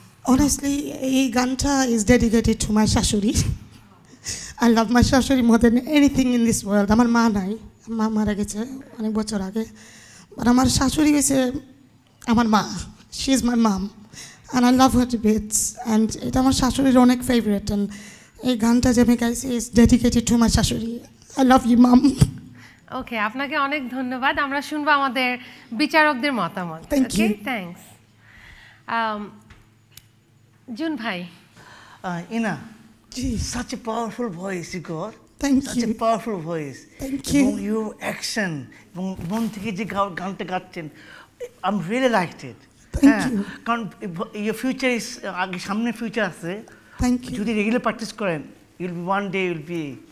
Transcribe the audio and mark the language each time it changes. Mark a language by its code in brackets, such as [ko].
[en] Honestly, [bn] এই গানটা [en] is dedicated to my শাশুড়ি. I love my শাশুড়ি more than anything in this world. [bn] আমার মা নাই, মা মারা গেছে অনেক বছর আগে, বাট আমার শাশুড়ি হয়েছে আমার মা। She is my mom and I love her to bits, and এটা আমার শাশুড়ির অনেক ফেভারিট, and এই গানটা যে আমি গাইছি is dedicated to my শাশুড়ি. [en] I love you mom. [bn] ওকে, আপনাকে অনেক ধন্যবাদ। আমরা শুনবো আমাদের বিচারকদের মতামত। [en] Thank you. Thanks. [bn] জুন ভাই, Ina, G [en] such a powerful voice you got. Thank such you. a powerful voice. Thank you. [bn] এবং [en] your action [bn] এবং মন থেকে যে গানটা গাচ্ছেন, [en] I'm really liked it. Thank you. [bn] কারণ [en] your future is [bn] আগে সামনে ফিউচার আছে। [en] Thank you. [bn] যদি রেগুলার প্র্যাকটিস করেন, [en] you'll be one day you'll be